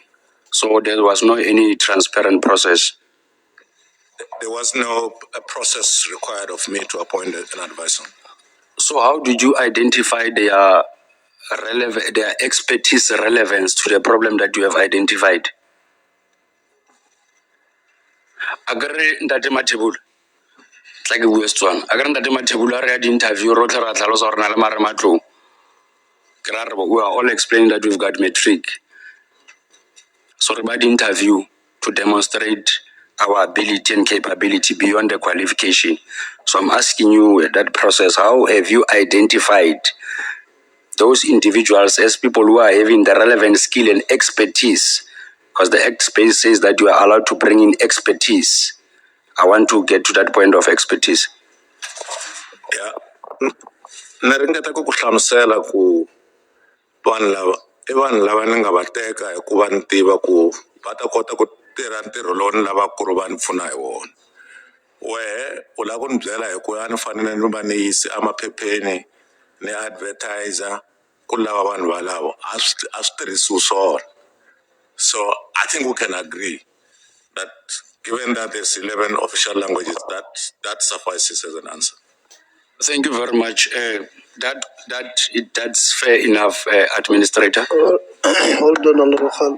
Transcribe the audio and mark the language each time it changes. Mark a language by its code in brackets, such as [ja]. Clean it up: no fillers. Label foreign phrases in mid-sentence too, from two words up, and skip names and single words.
[en] So there was no any transparent process? There was no process required of me to appoint an advisor. So how did you identify their expertise relevance to the problem that you have identified? [tn] Agare Ntate Mathebula, tla ke bue Setswana. Agare Ntate Mathebula re ya di-interview rotlhe ra tlhalosa gore na le marematlou. Ke ra re [en] we are all explaining that we've got metric. So [tn] re ba di-interview [en] to demonstrate our ability and capability beyond the qualification. So I'm asking you that process, how have you identified those individuals as people who are having the relevant skill and expertise? Because the expert says that you are allowed to bring in expertise. I want to get to that point of expertise. Yeah. [ts] Na ringeta ku hlamusela ku vanhu lava ni nga va teka hikuva ni tiva ku va ta kota ku tirha ntirho lowu ni lavaka ku ri va ni pfuna hi wona. Wehe u lava ku ni byela hi ku a ni fanele ni va ni yisi emaphepheni ni advertiser ku lava vanhu valavo a swi tirhisiwi swona. [en] So I think we can agree that given that there's 11 official languages, that suffices as an answer. Thank you very much. That's fair enough, Administrator. Hold on, Honorable Khan.